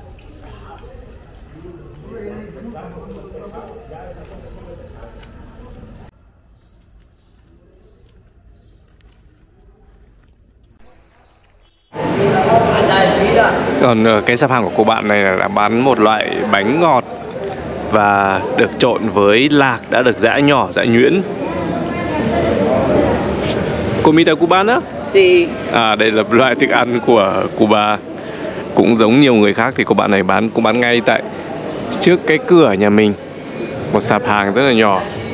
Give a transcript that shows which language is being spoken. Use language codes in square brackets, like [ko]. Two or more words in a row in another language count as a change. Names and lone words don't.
[vi] Còn cái sạp hàng của cô bạn này là bán một loại bánh ngọt và được trộn với lạc đã được giã nhỏ, giã nhuyễn. [es] Comida cubana? Sí. [vi] Đây là loại thức ăn của Cuba. Cũng giống nhiều người khác thì cô bạn này cũng bán ngay tại trước cái cửa nhà mình. Một sạp hàng rất là nhỏ.